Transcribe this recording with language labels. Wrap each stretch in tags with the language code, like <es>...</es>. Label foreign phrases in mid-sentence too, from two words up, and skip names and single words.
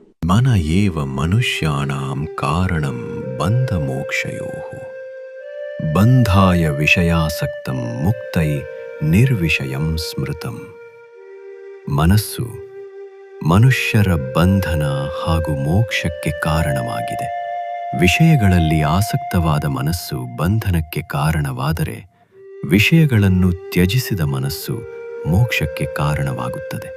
<sa>मन एव मनुष्याणां कारणं बन्धमोक्षयोः बन्धाय विषयासक्तं मुक्तै ನಿರ್ವಿಷಯಂ ಸ್ಮೃತಂ.</sa> <kn>ಮನಸ್ಸು ಮನುಷ್ಯರ ಬಂಧನ ಹಾಗೂ ಮೋಕ್ಷಕ್ಕೆ ಕಾರಣವಾಗಿದೆ. ವಿಷಯಗಳಲ್ಲಿ ಆಸಕ್ತವಾದ ಮನಸ್ಸು ಬಂಧನಕ್ಕೆ ಕಾರಣವಾದರೆ, ವಿಷಯಗಳನ್ನು ತ್ಯಜಿಸಿದ ಮನಸ್ಸು ಮೋಕ್ಷಕ್ಕೆ ಕಾರಣವಾಗುತ್ತದೆ.</kn>